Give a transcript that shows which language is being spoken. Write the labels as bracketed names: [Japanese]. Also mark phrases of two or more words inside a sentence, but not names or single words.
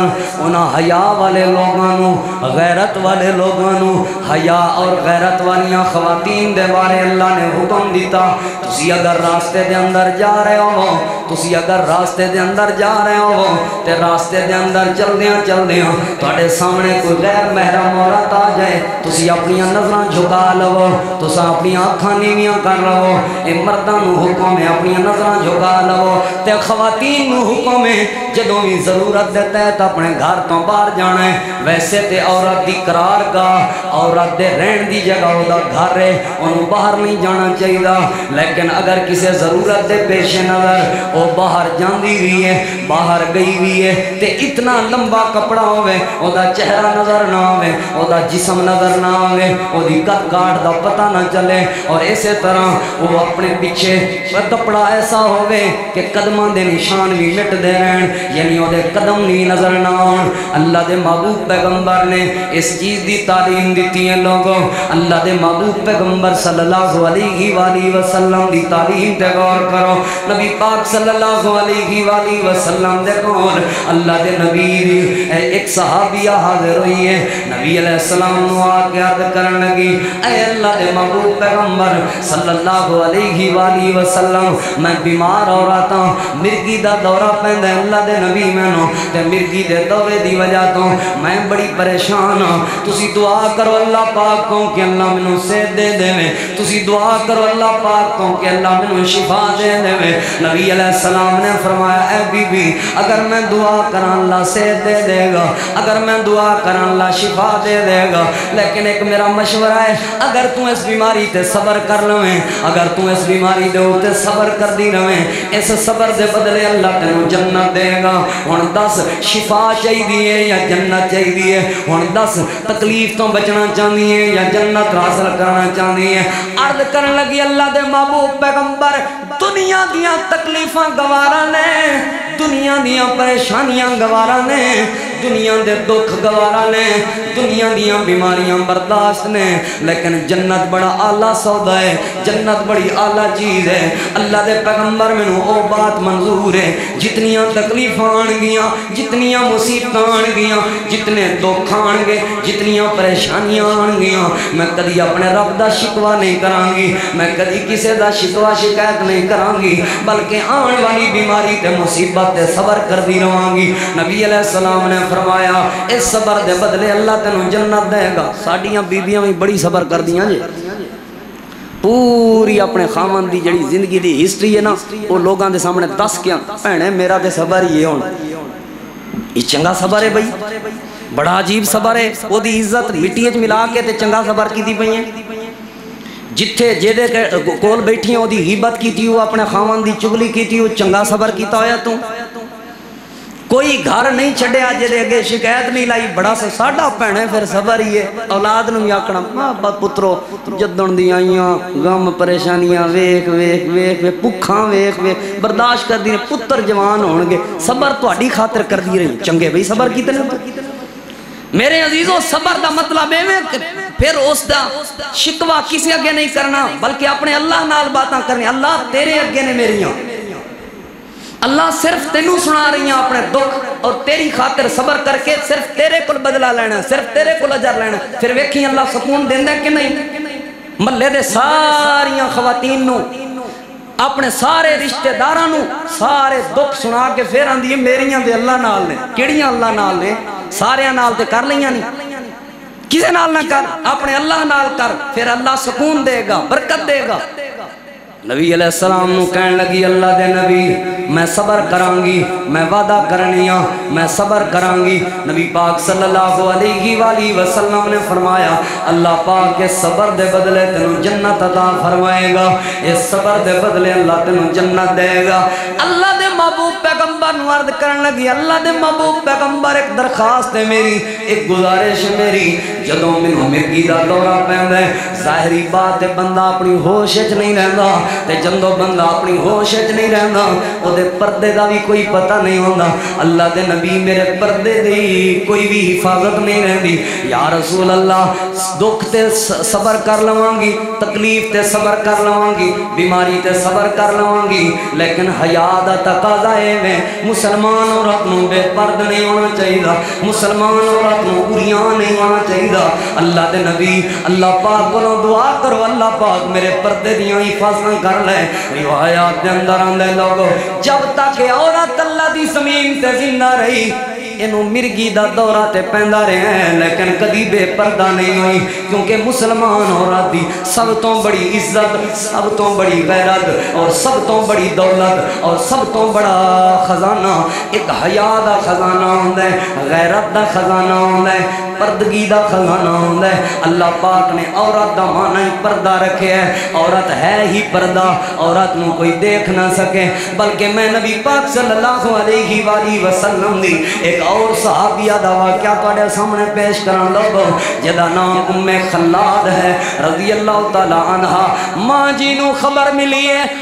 [Punjabi] انہاں حیا والے لوگانوں غیرت والے لوگانوں حیا اور غیرت والیاں خواتین دے بارے اللہ نے حکم دیتا. تسی اگر راستے دے اندر جا رہے ہو، تسی اگر راستے دے اندر جا رہے ہو تے راستے دے اندر چل دیاں تواڈے سامنے کوئی غیر محرم عورت آ جائے، تسی اپنی نظراں جھکا لو، تساں اپنی آنکھاں نیویاں کر لو. اے مرداں نو حکم ہے اپنی نظراں جھکا لو تے خواتین نو حکم ہے جدوں بھی ضرورت دے تحت اپنے گھر تو باہر جانا ہے. ویسے تے عورت دی قرار گاہ، عورت دے رہن دی جگہ او دا گھر ہے، انہوں باہر نہیں جانا چاہیے. لیکن اگر کسی ضرورت دے پیش نظر او باہر جاندی بھی ہے، باہر گئی بھی ہے تے اتنا لمبا کپڑا ہوئے او دا چہرہ نظر نہ ہوئے، او دا جسم نظر نہ ہوئے، او دی قد کاٹ دا پتہ نہ چلے، اور اسی طرح وہ اپنے پیچھے کپڑا ایسا ہوئے کہ قدماں دے نشان بھی مٹ دے رہن، یعنی او دے قدم نہیں نظر نہ ہون. اللہ دے محبوب پیغمبر نے اس چیز دی تعلیم دیتی ہے لوگوں. اللہ دے محبوب پیغمبر [Arabic] صلی اللہ علیہ وآلہ وسلم [Punjabi] دی تعلیم تے غور کرو. نبی پاک [Arabic] صلی اللہ علیہ وآلہ وسلم [Punjabi] دے کول اللہ دے نبی دی ایک صحابیہ حاضر ہوئی ہے. نبی [Arabic] علیہ السلام [Punjabi] نو آکے عرض کرن لگی اے اللہ دے محبوب پیغمبر [Arabic] صلی اللہ علیہ وآلہ وسلم [Urdu] میں بیمار ہو رہا تھا، [Punjabi] مرگی دا دورہ پہندا ہے اللہ دے نبی مینوں تے مرگی دے دورے دی وجہ تو میں بڑی پریشان ہاں. تسی دعا کرو اللہ پاک کو کہ اللہ مینوں صحت دے دے، تسی دعا کرو اللہ پاک کو کہ اللہ مینوں شفا دے دے. نبی [Arabic] علیہ السلام [Punjabi] نے فرمایا اے بی بی اگر میں دعا کراں اللہ صحت دے دے گا، اگر میں دعا کراں اللہ شفا دے دے گا، لیکن ایک میرا مشورہ ہے اگر تو اس بیماری تے صبر کر لویں، اگر تو اس بیماری دے اوتے صبر کر دی رہیں، اس صبر دے بدلے اللہ تینوں جنت دے گا. ہن دس شفا چاہیے یا جنت چاہیے؟ ہن دس تکلیف تو بچنا چاہیے یا جنت حاصل کرنا چاہیے؟ عرض کرن لگی اللہ دے محبوب پیغمبر دنیا دیاں تکلیفاں گوارا نے، دنیا دیاں پریشانیاں گوارا نے، دنیا دے دکھ گوارا نے، دنیا دیاں بیماریاں برداشت نے، لیکن جنت بڑا اعلیٰ سودا ہے، جنت بڑی اعلیٰ چیز ہے. اللہ دے پیغمبر مینوں او بات منظور ہے جتنیاں تکلیفاں آن گیاں، جتنیاں مصیبتاں آن گیاں، جتنے دکھ آن گے، جتنیاں پریشانیاں آن گیاں، میں کدی اپنے رب دا شکوہ نہیں کران گی، میں کدی کسی دا شکوہ شکایت نہیں کران گی، بلکہ آن والی بیماری تے مصیبت تے صبر کر دی رہاں گی. نبی [Arabic] علیہ السلام [Punjabi] نے فرمایا اس صبر دے بدلے اللہ تینوں جنت دے گا. ساڈیاں بیبیاں بھی بڑی صبر کر دیاں جی، پوری اپنے خامن دی جڑی زندگی دی ہسٹری ہے نا وہ لوگاں دے سامنے دس کیا بھینے میرا تے صبر یہ ہون، یہ چنگا صبر ہے بھائی، بڑا عجیب صبر ہے. وہ دی عزت مٹی ملا کے تے چنگا صبر کی دی پئی ہیں. جتھے جیدے کول بیٹھی ہیں وہ دی غیبت کی تھی، وہ اپنے خامن دی چگلی کی تھی، وہ چنگا صبر کیتا ہویا تو کوئی گھر نہیں چھڑیا جے اگے شکایت نہیں لائی بڑا سا ساڈا بھینا پھر صبر ہی ہے اولاد نوں بھی آکھنا ماں پترو جدن دی آئیاں غم پریشانیاں ویکھ ویکھ ویکھ بھکھاں ویکھ ویکھ برداشت کر دی پتر جوان ہون گے صبر تہاڈی خاطر کر دی رہی چنگے بھئی صبر کیتے نے میرے عزیزو صبر دا مطلب ہے پھر اس دا شکوہ کسی اگے نہیں کرنا بلکہ اپنے اللہ نال باتاں کرنی اللہ تیرے اگے نے میریاں اللہ صرف تینوں سنا رہی ہیں اپنے دکھ اور تیری خاطر صبر کر کے صرف تیرے کل بدلہ لینا صرف تیرے کل اجر لینا پھر ویکھی اللہ سکون دیندہ کہ نہیں محلے دے ساریاں خواتین نو اپنے سارے رشتہ دارانو سارے دکھ سنا کے پھر آندھی میریاں دے اللہ نال نے کیڑیاں اللہ نال نے سارے نال تے کر لیاں نہیں کسے نال نہ کر اپنے اللہ نال کر پھر اللہ سکون دے گا برکت دے گا نبی [Arabic] علیہ السلام [Punjabi] نو کہن لگی اللہ دے نبی میں صبر کرانگی میں وعدہ کرنیاں میں صبر کرانگی نبی پاک [Arabic] صلی اللہ علیہ وآلہ وسلم [Punjabi] نے فرمایا اللہ پاک اس صبر دے بدلے تنو جنت عطا فرمائے گا اس صبر دے بدلے اللہ تنو جنت دے گا اللہ دے محبوب پیغمبر نو عرض کرن لگی اللہ دے محبوب پیغمبر ایک درخواست ہے میری ایک گزارش ہے میری جدوں منو مرگی دا دورہ پہندا ہے ظاہری بات ہے بندہ اپنی ہوش وچ نہیں رہندا تے جندو بندہ اپنی ہوش وچ نہیں رہندا او دے پردے دا بھی کوئی پتہ نہیں ہوندا اللہ دے نبی میرے پردے دی کوئی بھی حفاظت نہیں رہندی [Arabic] یا رسول اللہ [Punjabi] دکھ تے صبر کر لواں گی تکلیف تے صبر کر لواں گی بیماری تے صبر کر لواں گی لیکن حیا دا تقاضا ہے مسلمان عورت نو بے پرد نہیں ہونا چاہیے مسلمان عورت نو اریاں نہیں ہونا چاہیے اللہ دے نبی اللہ پاک کو دعا کرو اللہ پاک میرے پردے دیاں حفاظت کر لے روایات دے اندر آندے لوگو جب تک عورت اللہ دی زمین تے زندہ رہی انہوں مرگی دا دورہ تے پہندہ رہے ہیں لیکن کدی بے پردہ نہیں ہوئی کیونکہ مسلمان عورت دی سب تو بڑی عزت سب تو بڑی غیرت اور سب تو بڑی دولت اور سب تو بڑا خزانہ ایک حیا دا خزانہ ہوندہ ہے غیرت دا خزانہ ہوندہ ہے پردگی دا خزانہ ہوندہ ہے اللہ پاک نے عورت دا معنی پردہ رکھے ہے عورت ہے ہی پردہ عورت نو کوئی دیکھ نہ سکے بلکہ میں نبی پاک [Arabic] صلی اللہ علیہ وآلہ وسلم [Punjabi] دی ایک اور صحابیہ دا واقعہ توڑے سامنے پیش کرن لوگو جدا نام ام خلاد ہے [Arabic] رضی اللہ تعالی عنہ [Punjabi] ماں جی نو خبر ملی ہے